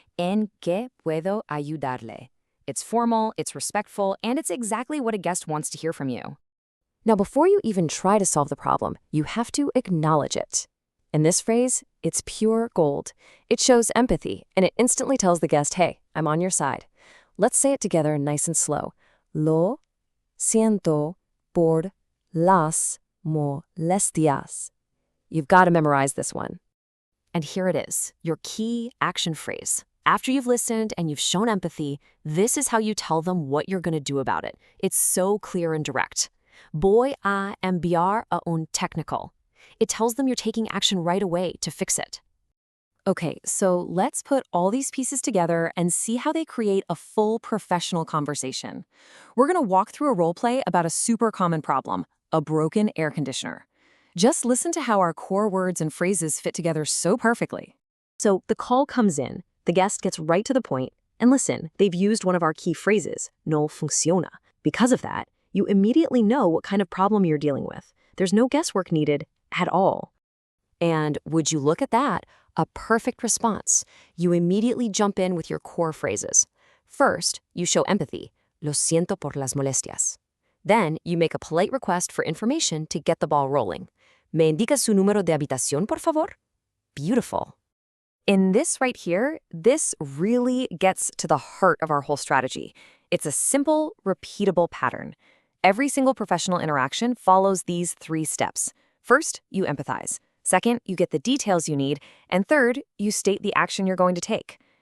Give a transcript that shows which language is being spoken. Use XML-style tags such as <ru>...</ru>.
<es>¿En qué puedo ayudarle?</es> <en>It's formal, it's respectful, and it's exactly what a guest wants to hear from you. Now, before you even try to solve the problem, you have to acknowledge it. In this phrase, it's pure gold. It shows empathy, and it instantly tells the guest, hey, I'm on your side. Let's say it together nice and slow.</en> <es>Lo siento por las molestias.</es> <en>You've got to memorize this one. And here it is, your key action phrase. After you've listened and you've shown empathy, this is how you tell them what you're going to do about it. It's so clear and direct.</en> <es>Voy a enviar a un técnico.</es> <en>It tells them you're taking action right away to fix it. Okay, so let's put all these pieces together and see how they create a full professional conversation. We're going to walk through a role play about a super common problem, a broken air conditioner. Just listen to how our core words and phrases fit together so perfectly. So the call comes in, the guest gets right to the point, and listen, they've used one of our key phrases,</en> <es>no funciona.</es> <en>Because of that, you immediately know what kind of problem you're dealing with. There's no guesswork needed at all. And would you look at that? A perfect response. You immediately jump in with your core phrases. First, you show empathy.</en> <es>Lo siento por las molestias.</es> <en>Then, you make a polite request for information to get the ball rolling.</en> <es>¿Me indica su número de habitación, por favor?</es> <en>Beautiful. In this right here, this really gets to the heart of our whole strategy. It's a simple, repeatable pattern. Every single professional interaction follows these 3 steps. First, you empathize. Second, you get the details you need. And third, you state the action you're going to take.</en>